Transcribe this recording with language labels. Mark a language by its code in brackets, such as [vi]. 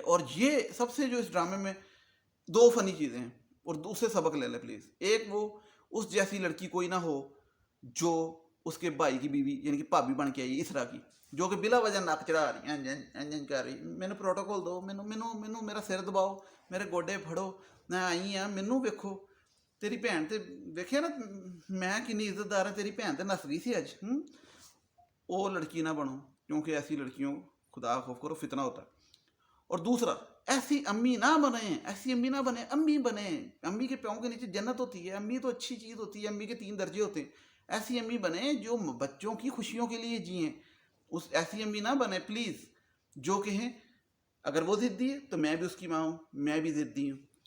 [ur] اور یہ سب سے جو اس ڈرامے میں 2 فنی چیزیں ہیں، اور دوسرے سبق لے لیں پلیز. ایک وہ اس جیسی لڑکی کوئی نہ ہو جو اس کے بھائی کی بیوی یعنی کہ بھابی بن کے آئی اس طرح کی، جو کہ بلا وجہ نک چڑھا رہی انجن کر رہی، [pa] مینوں پروٹوکول دو، مینوں میرا سر دباؤ، میرے گوڈے پھڑو، میں آئی ہاں مینوں ویکھو. تیری بھن تے ویکھیا نا میں کنی عزت دار ہاں، تیری بھن تے نس گئی سی اج. [ur] وہ لڑکی نہ بنو، کیونکہ ایسی لڑکیوں خدا خوف کرو فتنہ ہوتا ہے. اور دوسرا ایسی امی نہ بنے، ایسی امی نہ بنے، امی بنے. امی کے پیوں کے نیچے جنت ہوتی ہے. امی تو اچھی چیز ہوتی ہے، امی کے 3 درجے ہوتے ہیں. ایسی امی بنے جو بچوں کی خوشیوں کے لیے جئیں. ایسی امی نہ بنے پلیز جو کہیں اگر وہ ضدی ہے تو میں بھی اس کی ماں ہوں، میں بھی ضدی ہوں.